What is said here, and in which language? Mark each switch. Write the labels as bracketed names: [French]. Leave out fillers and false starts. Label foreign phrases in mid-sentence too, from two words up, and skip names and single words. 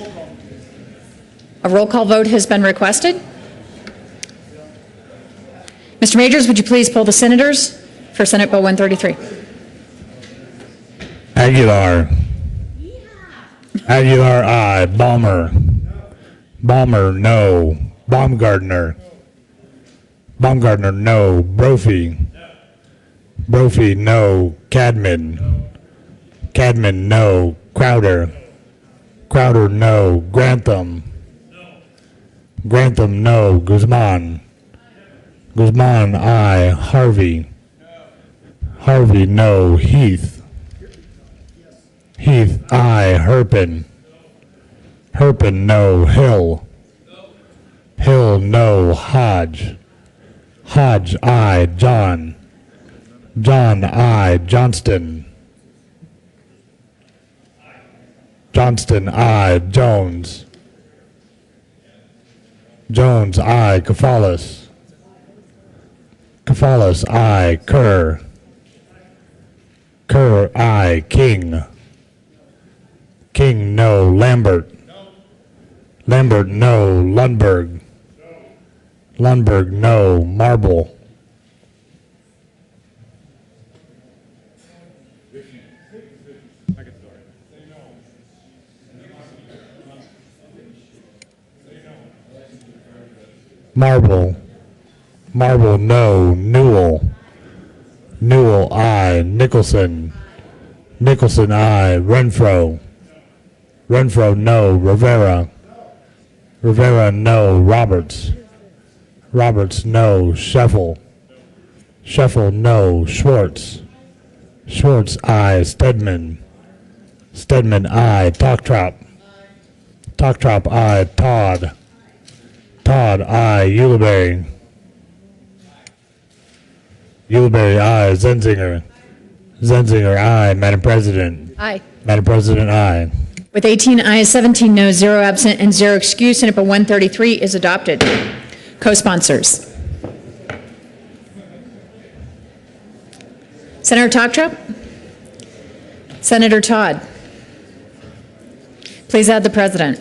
[English] A roll call vote has been requested. Mr. Majors, would you please poll the senators for Senate Bill 133? Aguilar. Aguilar, aye. Balmer. Balmer, no. Baumgartner. Baumgartner, no. Brophy. Brophy, no. Cadman. Cadman, no. Crowder. Crowder, no. Grantham. Grantham, no. Guzman. Guzman, aye. Harvey. Harvey, no. Heath. Heath, aye. Herpin. Herpin, no. Hill. Hill, no. Hodge. Hodge, aye. John. John, aye. Johnston. Johnston, aye. Jones. Jones, aye. Kafalis. Kafalis, aye. Kerr. Kerr, aye. King. King, no. Lambert. Lambert, no. Lundberg. Lundberg, no. Marble. Marble. Marble, no. Newell. Newell, aye. Nicholson. Nicholson, aye. Renfro. Renfro, no. Rivera. Rivera, no. Roberts. Roberts, no. Scheffel. Scheffel, no. Schwartz. Schwartz, aye. Stedman. Stedman, aye. Talktrop. Talktrop, aye. Todd. Todd, aye. Ulibarri. Ulibarri, aye. Zenzinger. Zenzinger, aye. Madam President. Aye. Madam President, aye. With 18 ayes, 17 noes, 0 absent, and 0 excused, Senate Bill 133 is adopted. Co-sponsors. Senator Talktrop? Senator Todd? Please add the President.